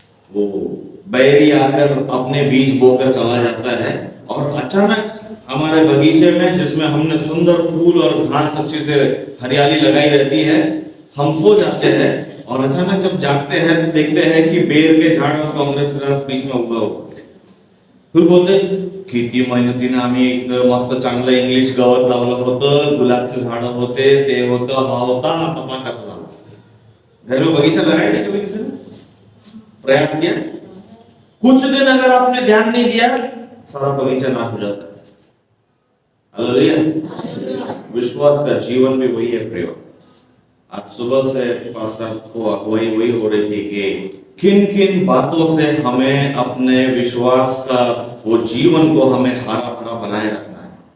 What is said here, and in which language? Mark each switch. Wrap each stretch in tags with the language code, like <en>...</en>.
<hi>वो बैरी आकर अपने बीज बोकर चला जाता है और अचानक हमारे बगीचे में जिसमें हमने सुंदर फूल और घास अच्छी से हरियाली लगाई रहती है, हम सो जाते हैं और अचानक जब जागते हैं देखते हैं कि बेर के झाड़ और कांग्रेस ग्रास बीच में उगा हुआ। फिर बोलते</hi> <mr>किती मेहनतीने आम्ही एक मस्त चांगलं इंग्लिश गवत लावलं होतं, गुलाबचे झाड होते, ते होतं, हा होता, आता पहा कसं झालं।</mr> <hi>घर में बगीचा लगाया था कभी किसी ने? प्रयास किया? कुछ दिन अगर आपने ध्यान नहीं दिया सारा बगीचा नाश हो जाता है। हालेलुया। विश्वास का जीवन भी वही है प्रयोग। आज सुबह से पास्टर को अगुवाई वही हो रही थी कि किन किन बातों से हमें अपने विश्वास का वो जीवन को हमें हरा भरा बनाए रखना है।</hi>